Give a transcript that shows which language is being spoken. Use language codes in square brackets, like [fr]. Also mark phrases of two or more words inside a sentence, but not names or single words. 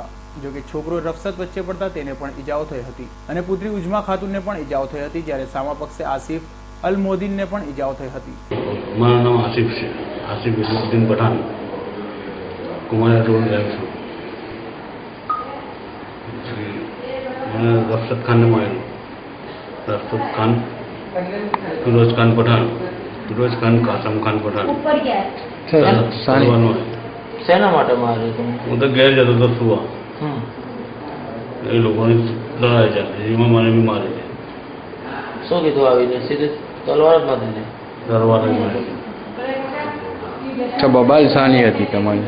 [gu] જોકે છોકરો રફસત વચ્ચે પડતા તેને પણ ઈજાઓ થઈ હતી અને પુત્રી ઉજમા ખાતુનને પણ ઈજાઓ થઈ હતી, જ્યારે સામા પક્ષે આસિફ અલ મોદીનને પણ ઈજાઓ થઈ હતી। મારું નામ આસિફ છે, આસિફ ઇસુદ્દીન પઠાણ, કુંભારિયા રોડ રહું છું। મને રફસત ખાનને માર્યું, रफत खान, फिरोज खान पठान, फिरोज खान कासम खान पठान। હું તો ઘેર જતો હતો સુવા, એ લોકોને લડાઈ ચાલતી, એમાં મને બી મારી છે। શું કીધું આવીને? સીધી તલવાર જ નથી ને? તલવાર જ મારી। अच्छा, बबाल सानी હતી તમારી?